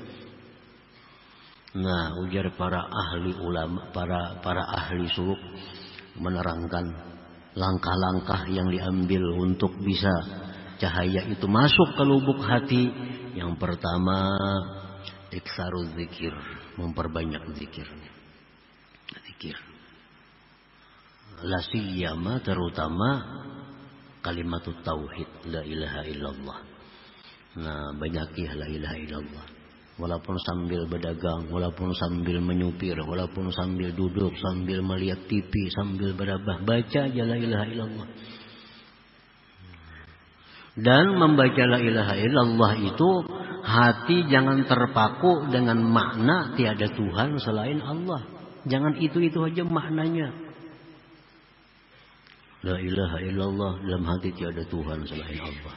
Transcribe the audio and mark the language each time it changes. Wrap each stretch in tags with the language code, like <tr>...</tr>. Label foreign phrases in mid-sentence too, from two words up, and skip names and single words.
<id>Nah, ujar para ahli ulama, para ahli suluk menerangkan langkah-langkah yang diambil untuk bisa cahaya itu masuk ke lubuk hati. Yang pertama,</id> <ar>إكثار الذكر,</ar> <id>memperbanyak zikirnya. zikir.</id> <ar>لا سيما</ar> <id>terutama kalimat tauhid</id> <ar>لا إله إلا الله.</ar> <id>Nah, banyakilah</id> <ar>لا إله إلا الله.</ar> <id>Walaupun sambil berdagang, walaupun sambil menyupir, walaupun sambil duduk, sambil melihat TV, sambil berabah, baca aja</id> <ar>لا إله إلا الله.</ar> <id>Dan membaca</id> <ar>لا إله إلا الله</ar> <id>itu hati jangan terpaku dengan makna tiada Tuhan selain Allah. Jangan itu aja maknanya.</id> <ar>لا إله إلا الله,</ar> <id>dalam hati tiada Tuhan selain Allah.</id>